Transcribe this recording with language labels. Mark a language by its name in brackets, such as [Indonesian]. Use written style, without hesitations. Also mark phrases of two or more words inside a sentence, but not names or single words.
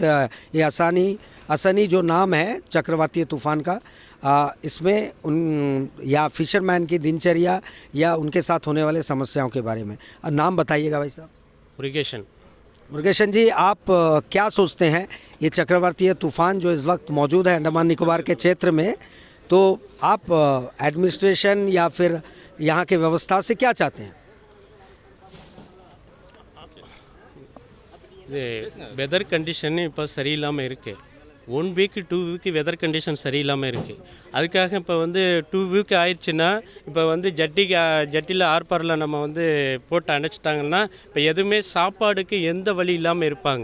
[Hindi] ये असनी जो नाम है चक्रवातीय तूफान का, इसमें उन या फिशरमैन की दिनचर्या या उनके साथ होने वाले समस्याओं के बारे में नाम बताइएगा भाई साहब। मुरुगेशन जी, आप क्या सोचते हैं ये चक्रवातीय तूफान जो इस वक्त मौजूद है अंडमान निकोबार के क्षेत्र में, तो आप एडमिनिस्ट्रेशन या फिर यहाँ के व्यवस्था से क्या चाहते हैं? [English] weather condition [Tamil] இப்போ சரியில்லாமல் இருக்குது. 1 வீக் 2 வீக் [English] weather condition [Tamil] சரியில்லாமல் இருக்குது. அதுக்காக இப்போ வந்து 2 வீக் ஆயிடுச்சுன்னா இப்போ வந்து ஜட்டியில் ஆர்ப்பாரில் நம்ம வந்து போட்டு அணைச்சிட்டாங்கன்னா இப்போ எதுவுமே சாப்பாடுக்கு எந்த வழி இல்லாமல் இருப்பாங்க.